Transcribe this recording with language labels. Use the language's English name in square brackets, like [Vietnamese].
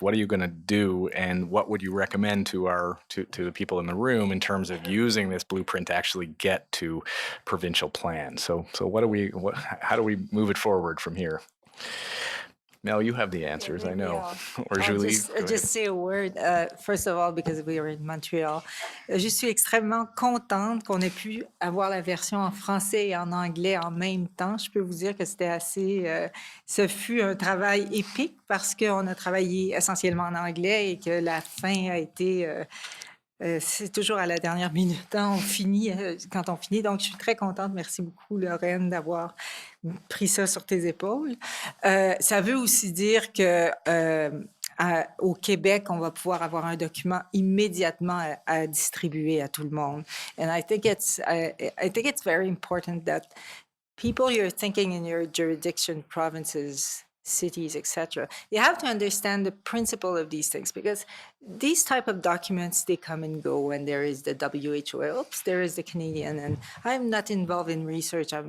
[English] What are you going to do? And what would you recommend to the people in the room in terms of using this blueprint to actually get to provincial plans? So how do we move it forward from here? Mel, you have the answers, I know. Or Julie. Just say a word. First of all, because we are in Montreal, [French] je suis extrêmement contente qu'on ait pu avoir la version en français et en anglais en même temps. Je peux vous dire que c'était assez... ce fut un travail épique parce qu'on a travaillé essentiellement en anglais et que la fin a été... c'est toujours à la dernière minute quand on finit. Donc, je suis très contente. Merci beaucoup, Lorraine, d'avoir pris ça sur tes épaules. Ça veut aussi dire que au Québec, on va pouvoir avoir un document immédiatement à distribuer à tout le monde. [English] And I think it's very important that people you're thinking in your jurisdiction, provinces, cities, etc. You have to understand the principle of these things, because these type of documents, they come and go, and there is the WHO, oops, there is the Canadian, and I'm not involved in research.